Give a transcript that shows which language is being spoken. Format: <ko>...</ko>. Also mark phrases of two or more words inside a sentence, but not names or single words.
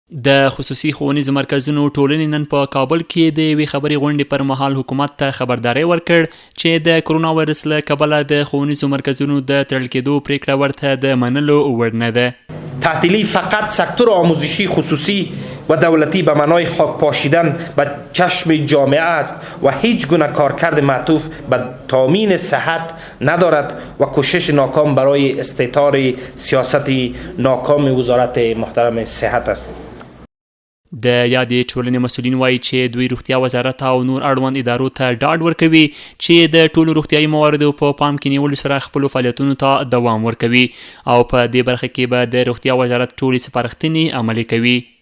<ps>د خصوصي ښوونیزو مرکزونو ټولنې نن په کابل کې د یوې خبري غونډې پر مهال حکومت ته خبرداری ورکړ چې د کرونا وایرس له کبله د ښوونیزو مرکزونو د تړل کېدو پریکړه ورته د منلو وړ نه ده.</ps> <fa>تعطیلی فقط سکتور آموزشی خصوصی و دولتی به معنای خاک پاشیدن به چشم جامعه است و هیچ گونه کارکرد معطوف به تامین صحت ندارد و کوشش ناکام برای استیطار سیاست ناکام وزارت محترم صحت است.</fa> <ps>د یادې ټولنې مسؤلین وایي چې دوی روغتیا وزارت او نور اړوند ادارو ته ډاډ ورکوي چې د ټولو روغتیایي مواردو په پام کې نیولو سره خپلو فعالیتونو ته دوام ورکوي او په دې برخه کې به د روغتیا وزارت ټولې سپارښتنې عملي کوي.</ps>